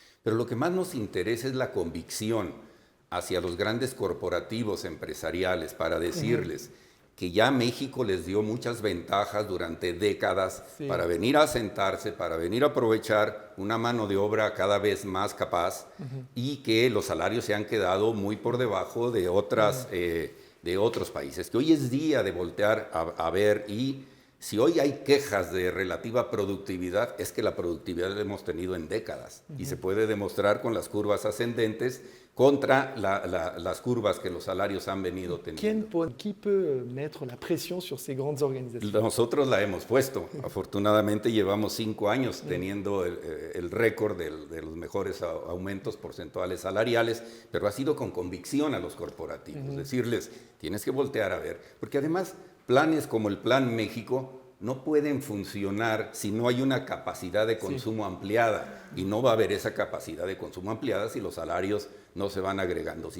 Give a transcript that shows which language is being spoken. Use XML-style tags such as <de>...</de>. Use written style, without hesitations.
<es>Pero lo que más nos interesa es la convicción hacia los grandes corporativos empresariales para decirles que ya México les dio muchas ventajas durante décadas para venir a asentarse, para venir a aprovechar una mano de obra cada vez más capaz y que los salarios se han quedado muy por debajo de otros países. Que hoy es día de voltear a ver, y si hoy hay quejas de relativa productividad, es que la productividad la hemos tenido en décadas y se puede demostrar con las curvas ascendentes contra las curvas que los salarios han venido teniendo.</es> <fr>Qui peut mettre la pression sur ces grandes organisations?</fr> <es>Nosotros la hemos puesto. Afortunadamente llevamos 5 años teniendo el récord de los mejores aumentos porcentuales salariales, pero ha sido con convicción a los corporativos. Decirles, tienes que voltear a ver, porque además planes como el Plan México no pueden funcionar si no hay una capacidad de consumo ampliada, y no va a haber esa capacidad de consumo ampliada si los salarios no se van agregando.</es>